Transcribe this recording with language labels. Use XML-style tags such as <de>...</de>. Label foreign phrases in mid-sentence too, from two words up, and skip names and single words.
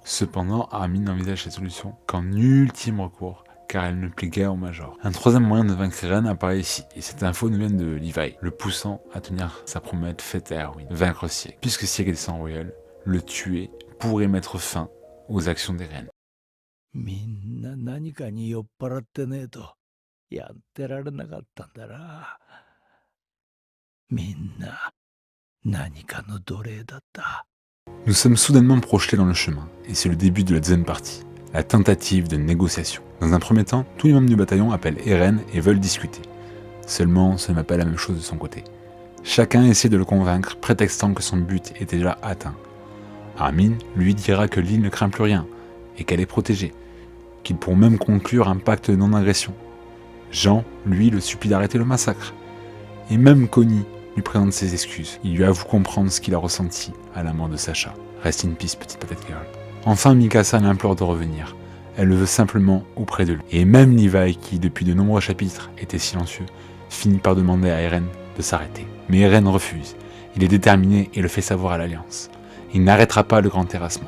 <fr>Cependant, Armin envisage cette solution qu'en ultime recours, car elle ne plaît guère au Major. Un troisième moyen de vaincre Eren apparaît ici, et cette info nous vient de Levi, le poussant à tenir sa promesse faite à Erwin, vaincre Sieg. Puisque Sieg est sans royal, le tuer pourrait mettre fin aux actions d'Eren.</fr> <ja>みんな何かに酔っ払ってねえとやってられなかったんだな。みんな何かの奴隷だった。</ja> <fr>Nous sommes soudainement projetés dans le chemin, et c'est le début de la deuxième partie, la tentative de négociation. Dans un premier temps, tous les membres du bataillon appellent Eren et veulent discuter. Seulement, ce n'est pas la même chose de son côté. Chacun essaie de le convaincre, prétextant que son but est déjà atteint. Armin lui dira que l'île ne craint plus rien, et qu'elle est protégée, qu'ils pourront même conclure un pacte de non-agression. Jean, lui, le supplie d'arrêter le massacre. Et même Connie lui présente ses excuses. Il lui avoue comprendre ce qu'il a ressenti à la mort de Sacha.</fr> <en>Rest in peace,</en> <fr>petite patate girl. Enfin, Mikasa l'implore de revenir. Elle le veut simplement auprès de lui. Et même Levi, qui depuis de nombreux chapitres était silencieux, finit par demander à Eren de s'arrêter. Mais Eren refuse. Il est déterminé et le fait savoir à l'Alliance. Il n'arrêtera pas le grand terrassement.</fr>